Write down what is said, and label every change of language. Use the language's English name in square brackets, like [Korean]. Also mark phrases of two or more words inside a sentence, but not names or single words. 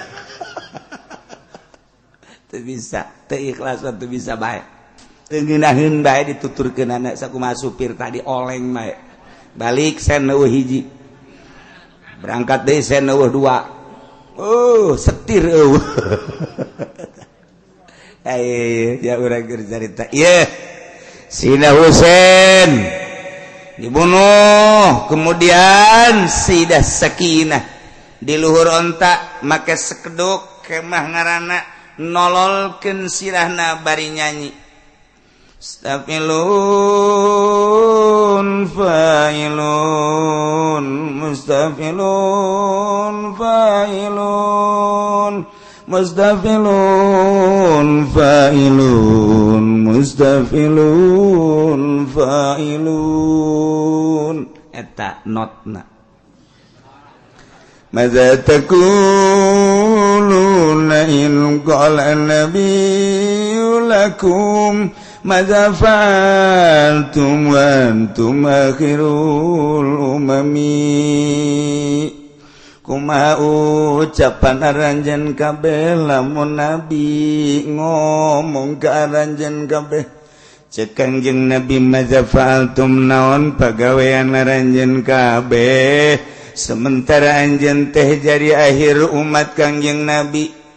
[Sundanese] teu bisa teu ikhlas teu bisa bae teu ngeunaheun bae dituturkeun anak sakumaha supir tadi oleng bae balik sen eueuh hiji berangkat deui sen dua setir ya urang keur carita ieu Sina Husein dibunuh kemudian Sayyidah Sakinah di luhur onta make sekeduk kemah ngaranna nololkeun sirahna bari nyanyi [Arabic] مستفعلن فاعلن مستفعلن فاعلن مستفعلن فاعلن مستفعلن fa'ilun [Sundanese] eta notna [Arabic] ماذا تقولون إن قال نبي لكم ماذا فعلتم وأنتم آخر الأمم [Sundanese] Kumaha ucapan aranjeun kabeh lamun nabi ngomong ka aranjeun kabeh Cek Kangjeng Nabi [Arabic] ماذا فعلتم [Sundanese] naon pagawean aranjeun kabeh sementara anjeun teh jadi akhir umat Kangjeng Nabi